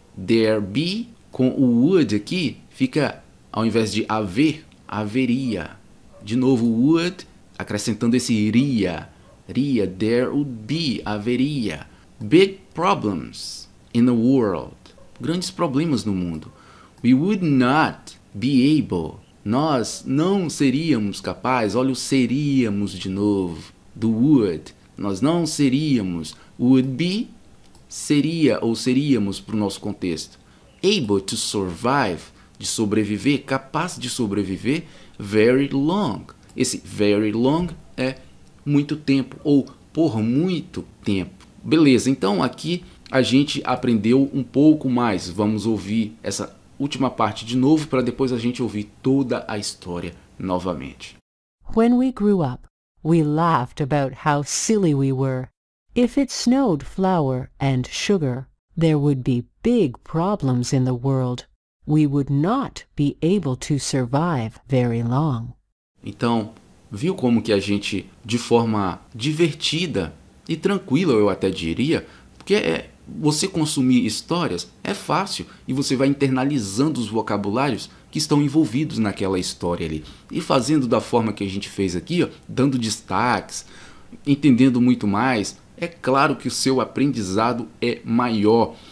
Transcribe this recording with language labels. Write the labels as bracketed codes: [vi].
[pt] There be, com o would aqui, fica, ao invés de haver, haveria. De novo, would, acrescentando esse iria. [en] There would be, [pt] haveria. [en] Big problems in the world. [pt] Grandes problemas no mundo. [en] We would not be able. [pt] Nós não seríamos capazes. Olha o seríamos de novo. Do would. Nós não seríamos. Would be, seria ou seríamos para o nosso contexto. [en] Able to survive, [pt] de sobreviver, capaz de sobreviver, very long. Esse very long é muito tempo ou por muito tempo. Beleza, então aqui a gente aprendeu um pouco mais. Vamos ouvir essa última parte de novo para depois a gente ouvir toda a história novamente. [en] When we grew up, we laughed about how silly we were. If it snowed flour and sugar, there would be big problems in the world. We would not be able to survive very long. [pt] Então, viu como que a gente, de forma divertida e tranquila, eu até diria, porque você consumir histórias é fácil e você vai internalizando os vocabulários que estão envolvidos naquela história ali. E fazendo da forma que a gente fez aqui, ó, dando destaques, entendendo muito mais, é claro que o seu aprendizado é maior.